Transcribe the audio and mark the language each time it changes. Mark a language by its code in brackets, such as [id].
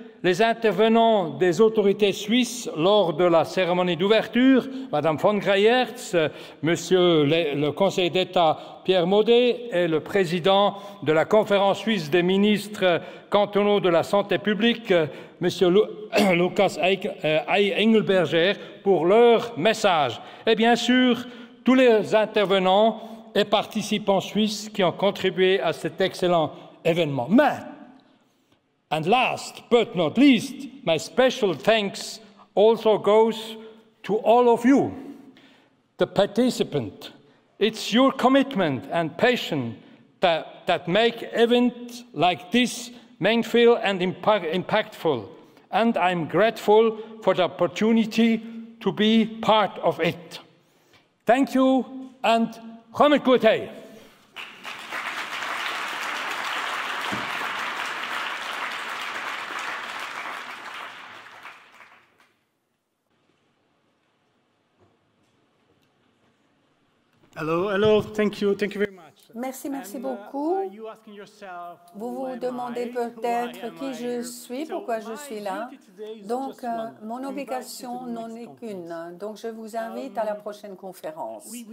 [fr] Les intervenants des autorités suisses lors de la cérémonie d'ouverture, Mme von Greyerz, Monsieur le conseiller d'État Pierre Maudet et le président de la conférence suisse des ministres cantonaux de la santé publique, Monsieur Lukas Engelberger, pour leur message. Et bien sûr, tous les intervenants et participants suisses qui ont contribué à cet excellent événement. [en] And last but not least, my special thanks also goes to all of you, the participants, It's your commitment and passion that make events like this meaningful and impactful, and I'm grateful for the opportunity to be part of it. Thank you, and Chomet Gutei. Hello, thank you very much. [fr] Merci beaucoup. Vous vous demandez peut-être qui je suis, pourquoi je suis là. Donc, mon obligation n'en est qu'une. Donc, je vous invite à la prochaine conférence.